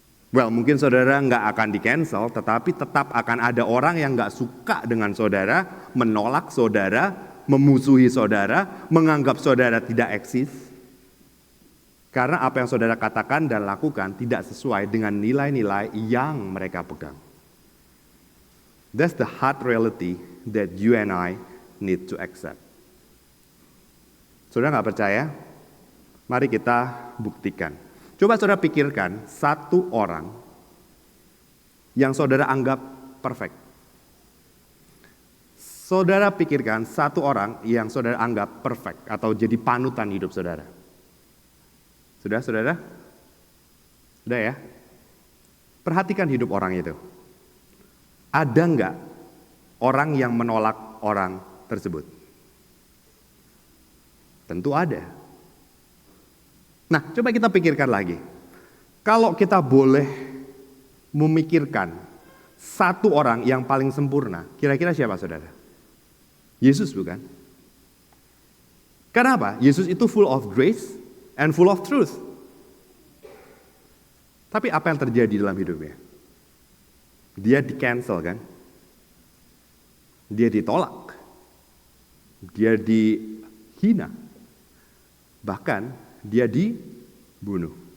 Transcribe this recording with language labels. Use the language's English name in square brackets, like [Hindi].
[Indonesian] Well, mungkin saudara nggak akan di-cancel, tetapi tetap akan ada orang yang nggak suka dengan saudara, menolak saudara, memusuhi saudara, menganggap saudara tidak eksis. Karena apa yang saudara katakan dan lakukan tidak sesuai dengan nilai-nilai yang mereka pegang. [English] That's the hard reality that you and I need to accept. [Indonesian] Saudara nggak percaya? Mari kita buktikan. Coba saudara pikirkan satu orang yang saudara anggap perfect. Saudara pikirkan satu orang yang saudara anggap perfect atau jadi panutan hidup saudara. Sudah, saudara? Sudah ya? Perhatikan hidup orang itu. Ada nggak orang yang menolak orang tersebut? Tentu ada. Nah, coba kita pikirkan lagi. Kalau kita boleh memikirkan satu orang yang paling sempurna, kira-kira siapa, saudara? Yesus, bukan? Kenapa? Yesus itu [English] full of grace and full of truth. [Indonesian] Tapi apa yang terjadi dalam hidupnya? Dia di-cancel, kan? Dia ditolak. Dia dihina. Bahkan dia dibunuh.